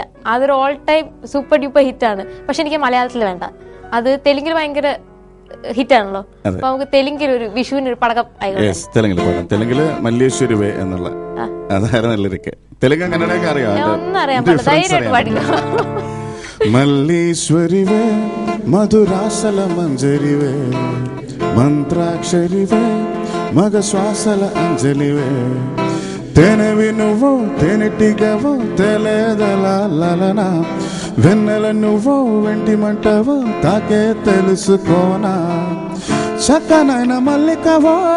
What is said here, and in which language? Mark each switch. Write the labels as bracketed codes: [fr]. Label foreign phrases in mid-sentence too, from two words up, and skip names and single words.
[ml] അതൊരു [en] all time super duper [ml] ഹിറ്റാണ്. പക്ഷെ എനിക്ക് മലയാളത്തിൽ വേണ്ട, അത് തെലുങ്കിൽ ഭയങ്കര ഹിറ്റാണല്ലോ. അപ്പൊ നമുക്ക് തെലുങ്കിൽ ഒരു വിഷുവിന് ഒരു പടക്കം തെലുങ്കിൽ പാടാം. തെലുങ്കില് മല്ലേശ്വരി എന്നുള്ള അതായിരുന്നു ലിറിക്ക്. തെലുങ്ക് കന്നഡയൊക്കെ അറിയാം, ഒന്നും അറിയാൻ പാടില്ല, ധൈര്യമായിട്ട് പാടില്ല. [te] మల్లీశ్వరివే మధురాసల మంజరివే మంత్రాక్షరివే మగ శ్వాసల అంజలివే తెనవి నువ్వో తెనటిగవో తెలేదల లలన వెన్నెల నువ్వో వెంటి మంటవో తాకే తెలుసుకోనా చక్కనైన మల్లికవో